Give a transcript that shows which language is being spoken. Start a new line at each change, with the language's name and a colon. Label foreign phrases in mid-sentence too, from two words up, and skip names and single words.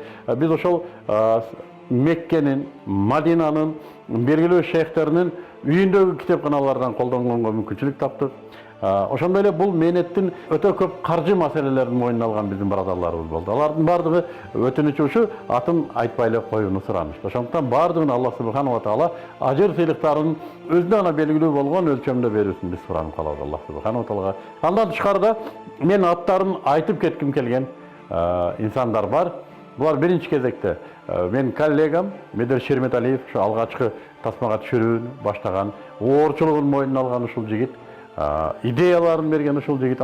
Kyrgyz: Биз ошол Меккенин, Мадинанын белгилүү шейхтеринин үйүндөгү китепканалардан колдонгонго мүмкүнчүлүк таптык. Ошондой эле бул мээнеттин өтө көп каржы маселелерин мойнуна алган биздин барадарларыбыз болду. Алардын бардыгы өтүнүчү ушу атын айтпай эле коюуну суранышты. Ошондуктан бардыгын
Arabic: الله سبحانه وتعالى
Kyrgyz: ажыр сыйлыктарын өзүнө гана белгилүү болгон өлчөмдө берүүсүн биз суранып калабыз
Arabic: الله سبحانه وتعالى.
Kyrgyz: Андан тышкарыда мен аттарын айтып кетким келген инсандар бар. Булар биринчи кезекте мен коллегам Медер Шереметалиев, ушу алгачкы тасмага түшүрүүнү баштаган, оорчулугун мойнуна алган ушул жигит, идеяларын берген ушул жигит.